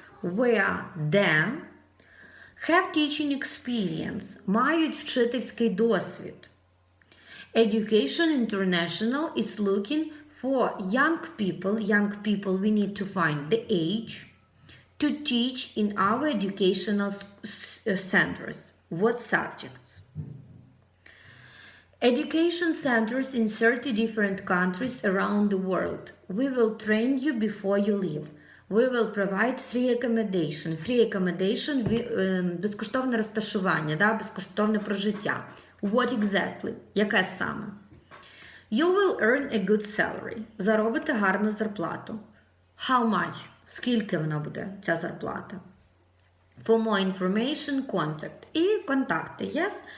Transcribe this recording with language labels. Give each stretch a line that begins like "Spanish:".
English: Where?
Ukrainian: Де?
English: Have teaching experience.
Ukrainian: Мають вчительський досвід.
English: Education International is looking for young people. Young people, we need to find the age to teach in our educational centers. What subjects? Education centers in 30 different countries around the world. We will train you before you leave. We will provide free accommodation. Free accommodation
Ukrainian: – безкоштовне розташування, да? Безкоштовне прожиття.
English: What exactly?
Ukrainian: Яке саме?
English: You will earn a good salary.
Ukrainian: Заробите гарну зарплату.
English: How much?
Ukrainian: Скільки вона буде, ця зарплата?
English: For more information, contact.
Ukrainian: І контакти, yes?